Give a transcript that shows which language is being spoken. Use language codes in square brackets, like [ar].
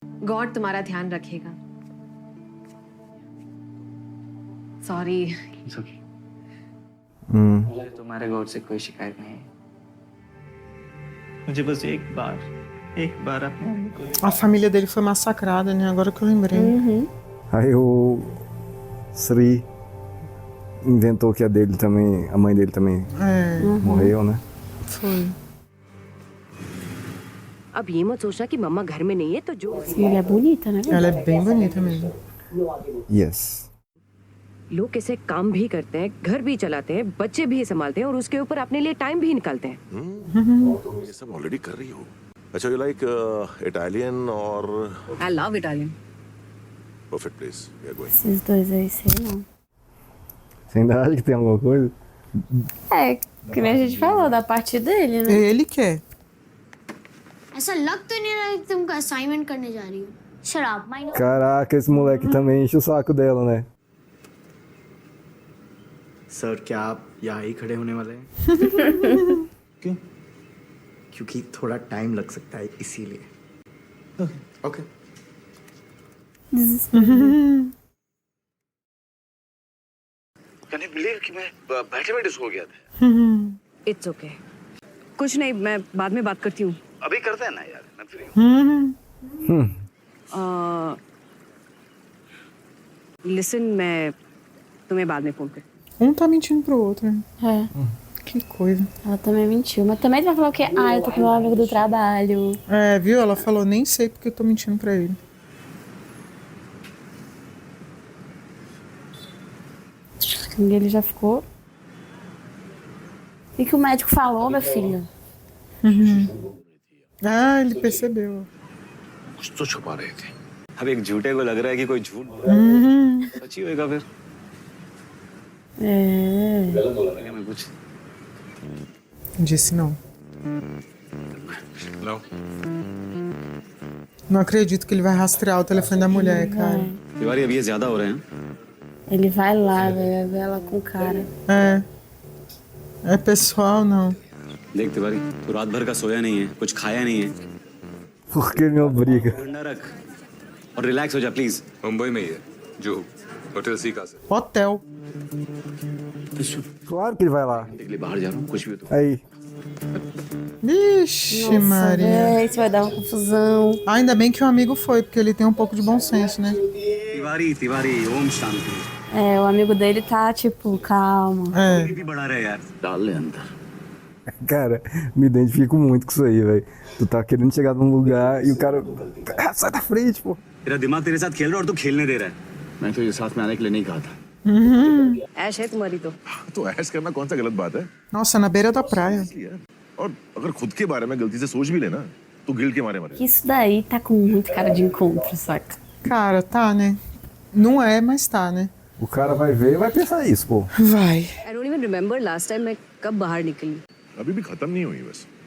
[hi] God तुम्हारा ध्यान रखेगा सॉरी मुझे तुम्हारे गॉड से कोई शिकायत नहीं है मुझे बस एक बार अपने मम्मी को [pt] A família dele foi massacrada, né? Agora que eu lembrei. Aí o Sri inventou que a dele também, a mãe dele também morreu, né? Foi. [hi] अब ये मत सोचना कि मम्मा घर में नहीं है तो जो [pt] Essa mulher é bonita, né? Ela é bem bonita mesmo. [en] Yes. [hi] लोग कैसे काम भी करते हैं घर भी चलाते हैं बच्चे भी संभालते हैं और उसके ऊपर अपने लिए टाइम भी निकालते हैं तुम ये सब ऑलरेडी कर रही हो अच्छा [en] you like Italian [hi] और [en] I love Italian perfect place we are going [pt] Esses dois aí, sei não. Você ainda acha que tem alguma coisa? É, que nem a gente falou da parte dele, né? Ele quer. [hi] ऐसा लग तो नहीं रहा कि तुम assignment करने जा रही हो शराब minor [pt] Caraca, esse moleque também enche o saco dela, né? [hi] Sir क्या आप यहाँ ही खड़े होने वाले हैं क्यों क्योंकि थोड़ा टाइम लग सकता है इसीलिए। ओके। [en] can you believe [hi] कि मैं बैठे बैठे सो गया था। [en] it's okay [hi] कुछ नहीं, मैं बाद में बात करती हूँ। अभी करते हैं ना यार, मैं फ्री हूँ। लिसन, मैं तुम्हें बाद में फोन कर। [pt] Um tá mentindo pro outro, né? É, Que coisa. ela também mentiu. Mas também vai falar o quê? Ah, eu tô com meu amigo do trabalho. É, viu? Ela falou, nem sei porque eu tô mentindo pra ele. E ele já ficou. O que o médico falou, meu filho? Ah, ele percebeu. [hi] कुछ तो छुपा रहे थे। अब एक झूठे को लग रहा है कि कोई झूठ बोल रहा है। सच्ची होएगा फिर। [pt] É. [hi] गलत बोला था क्या मैं कुछ? [pt] Disse não. [hi] लो। [pt] Não acredito que ele vai rastrear o telefone da mulher, cara. [hi] Tiwari अब ये ज्यादा हो रहे हैं। [pt] Ele vai lá, velho, vai ver ela com o cara. É. É pessoal, não. [hi] देख तिवारी, तू रात भर का सोया नहीं है, कुछ खाया नहीं है। [pt] Por que me obriga? [hi] ठंडा रख और रिलैक्स हो जा प्लीज। मुंबई में ही है जो होटल सीका से। [pt] Hotel. Claro que ele vai lá. [hi] देख ले बाहर जा रहा हूँ, कुछ भी हो तो। [pt] Aí. Vixe, Nossa, Maria. véi, isso vai dar uma confusão. Ainda bem que o amigo foi, porque ele tem um pouco de bom senso, né? [hi] Tiwari Tiwari Om Shanti. [pt] É, o amigo dele tá tipo, calma. É. [hi] भी बढ़ा रहे यार। डाल ले अंदर। [pt] Cara, me identifico muito com isso aí, velho. Tu tá querendo chegar num lugar e o cara. Ah, sai da frente, pô. [hi] तेरा दिमाग तेरे साथ खेल रहा है और तू खेलने दे रहा है। मैं तो ये साथ में आने के लिए नहीं कहा था। ऐश है तुम्हारी तो। तो ऐश करना कौन सा गलत बात है [pt] Nossa, na beira da praia. [hi] यार? और अगर खुद के बारे में गलती से सोच भी लेना तो गिल्ट के मारे मरे। [pt] Que isso daí tá com muito cara de encontro, saca? Cara, tá, né? Não é, mas tá, né? O cara vai ver e vai pensar isso, pô. Vai. [en] I don't even remember last time [hi] मैं कब बाहर निकली। अभी भी खत्म नहीं हुई बस।